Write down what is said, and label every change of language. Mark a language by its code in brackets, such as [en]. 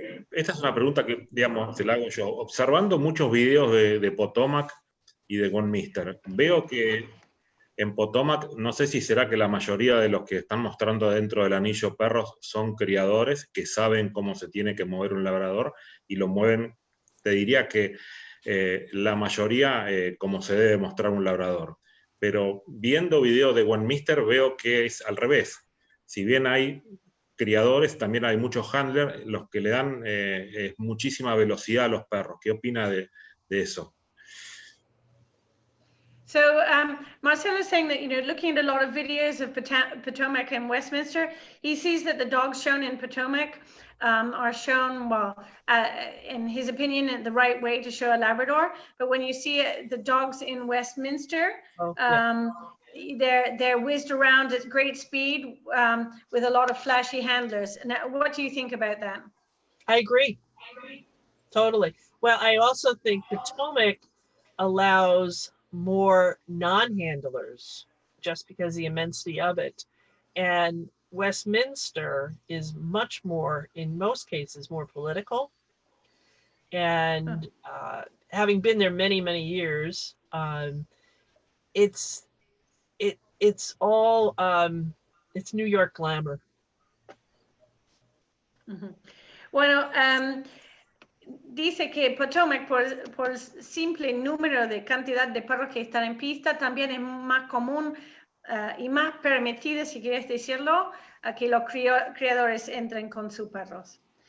[es] Esta es una pregunta que, digamos, te la hago yo. Observando muchos videos de Potomac y de Gonmister, veo que en Potomac, no sé si será que la mayoría de los que están mostrando dentro del anillo perros son criadores que saben cómo se tiene que mover un labrador y lo mueven, te diría que la mayoría como se debe mostrar un labrador. Pero viendo videos de Gonmister veo que es al revés. Si bien hay criadores, también hay muchos handlers los que le dan muchísima velocidad a los perros. ¿Qué opina de eso? [en] So Marcelo is saying that, looking at a lot of videos of Potomac and Westminster, he sees that the dogs shown in Potomac are shown, well, in his opinion, in the right way to show a Labrador. But when you see the dogs in Westminster, they're whizzed around at great speed with a lot of flashy handlers. And what do you think about that? I agree. Totally. Well, I also think Potomac allows more non-handlers just because the immensity of it. And Westminster is much more, in most cases, more political. And having been there many, many years, it's all it's New York glamour. [es] Bueno, dice que Potomac, por simple número de cantidad de perros que están en pista, también es más común y más permitido, si quieres decirlo, a que los criadores entren con sus perros.